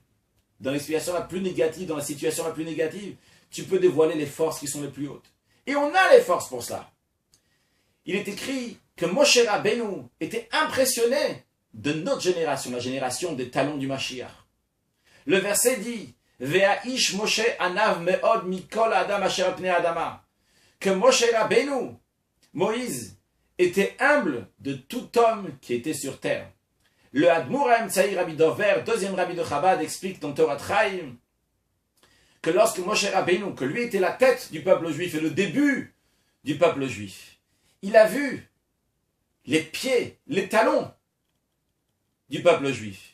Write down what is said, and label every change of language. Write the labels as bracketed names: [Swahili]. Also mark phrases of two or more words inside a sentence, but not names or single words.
[French] Dans l'explication la plus négative, dans la situation la plus négative, tu peux dévoiler les forces qui sont les plus hautes. Et on a les forces pour cela. Il est écrit que Moshe Rabbeinu était impressionné de notre génération, la génération des talons du Mashiach. Le verset dit [Hebrew] והאיש משה ענו מאד מכל האדם אשר על פני האדמה. [French] Que Moshe Rabbeinu, Moïse, était humble de tout homme qui était sur terre. Le Admour Haïm Rabbi Dover, deuxième rabbi de Chabad, explique dans Torah Chaim que lorsque Moshe Rabbeinu, que lui était la tête du peuple juif et le début du peuple juif, il a vu les pieds, les talons du peuple juif.